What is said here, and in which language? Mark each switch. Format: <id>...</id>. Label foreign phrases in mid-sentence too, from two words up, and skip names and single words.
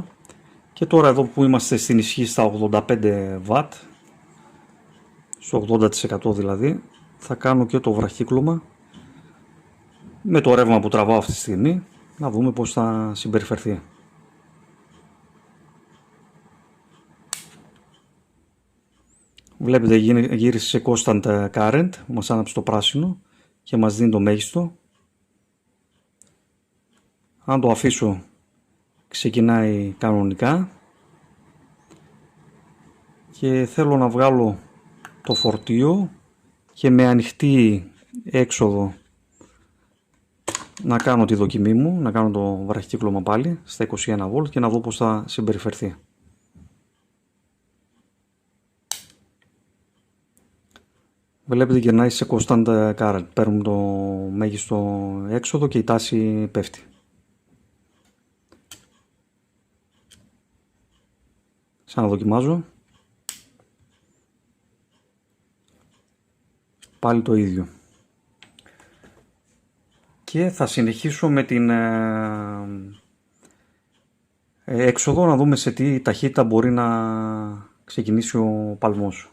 <el>Και τώρα εδώ που είμαστε στην ισχύ στα 85W, στο 80% δηλαδή, θα κάνω και το βραχύκλωμα με το ρεύμα που τραβάω αυτή τη στιγμή, να δούμε πώς θα συμπεριφερθεί. Βλέπετε γύρισε σε</el> <en>constant current,</en> <el>μας άναψε το πράσινο και μας δίνει το μέγιστο. Αν το αφήσω ξεκινάει κανονικά και θέλω να βγάλω το φορτίο και με ανοιχτή έξοδο να κάνω τη δοκιμή μου, να κάνω το βραχικύκλωμα πάλι στα 21V και να δω πώς θα συμπεριφερθεί. Βλέπετε γυρνάει σε</el> <en>constant current,</en> <el>παίρνουμε το μέγιστο έξοδο και η τάση πέφτει. Ξαναδοκιμάζω. Πάλι το ίδιο. Και θα συνεχίσω με την έξοδο να δούμε σε τι ταχύτητα μπορεί να ξεκινήσει ο παλμός.</el>